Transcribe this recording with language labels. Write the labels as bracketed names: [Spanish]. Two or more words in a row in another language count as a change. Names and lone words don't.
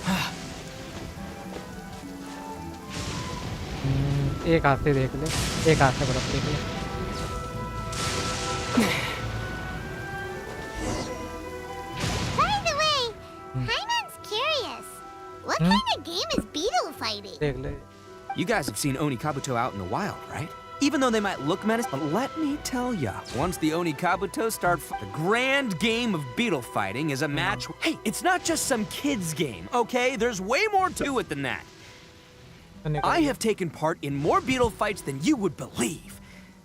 [Hindi] एक हाथ से देख ले, एक हाथ से बर्फ देख ले। [English] By the way, Hyman's curious. What kind of game is beetle fighting? [Hindi] देख ले। [English] You guys have seen Oni Kabuto out in the wild, right? Even though they might look menacing, but let me tell ya, once the Oni Kabuto start, the grand game of beetle fighting is a match. Hey, it's not just some kid's game, okay? There's way more to it than that. I have taken part in more beetle fights than you would believe.